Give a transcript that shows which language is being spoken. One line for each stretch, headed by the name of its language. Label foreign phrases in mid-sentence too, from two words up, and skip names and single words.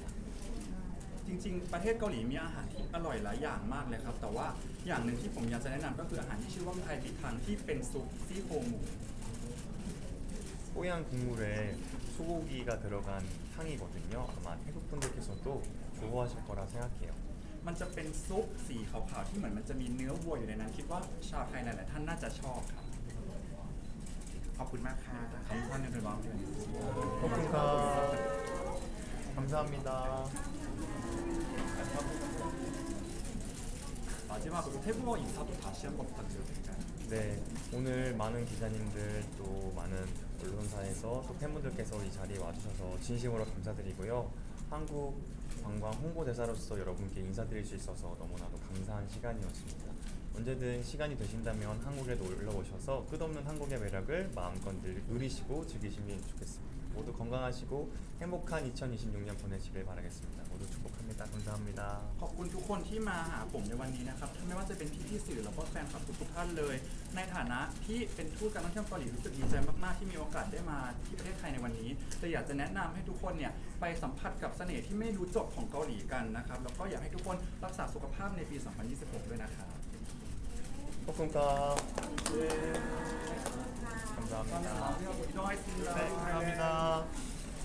Thai: จริงๆ ประเทศเกาหลีมีอาหารที่อร่อยหลายอย่างมากเลยครับ แต่ว่าอย่างหนึ่งที่ผมอยากจะแนะนำก็คืออาหารที่ชื่อว่าไทยปิทังที่เป็นซุปซี่โครงหมู
Korean: 뽀얀 국물에 소고기가 들어간 탕이거든요. 아마 태국 분들께서도 좋아하실 거라 생각해요.
Thai: มันจะเป็นซุปสีขาวๆที่เหมือนมันจะมีเนื้อวัวอยู่ในนั้นคิดว่าชาวไทยหลายๆท่านน่าจะชอบครับ ขอบคุณมากค่ะ คำท่านในเป็นบางเดือน
Korean: 코쿤카 감사합니다. 마지막으로 태국어 인사도 다시 한번 부탁드려도 될까요? 네, 오늘 많은 기자님들 또 많은 언론사에서 또 팬분들께서 이 자리에 와주셔서 진심으로 감사드리고요. 한국 관광 홍보대사로서 여러분께 인사드릴 수 있어서 너무나도 감사한 시간이었습니다. 언제든 시간이 되신다면 한국에 놀러 오셔서 끝없는 한국의 매력을 마음껏 누리시고 즐기시면 좋겠습니다. 모두 건강하시고 행복한 2026년 보내시길 바라겠습니다. 모두 축복합니다. 감사합니다.
Thai: ขอบคุณทุกคนที่มาหาผมในวันนี้นะครับไม่ว่าจะเป็นพี่ๆสื่อแล้วก็แฟนคลับทุกๆท่านเลย ในฐานะที่เป็นทูตการท่องเที่ยวเกาหลีรู้สึกดีใจมากๆที่มีโอกาสได้มาที่ประเทศไทยในวันนี้แต่อยากจะแนะนำให้ทุกคนเนี่ยไปสัมผัสกับเสน่ห์ที่ไม่รู้จบของเกาหลีกันนะครับแล้วก็อยากให้ทุกคนรักษาสุขภาพในปี 2026 ด้วยนะครับ
Korean: 코쿤카 감사합니다. 감사합니다. 이동하겠습니다. 네, 감사합니다.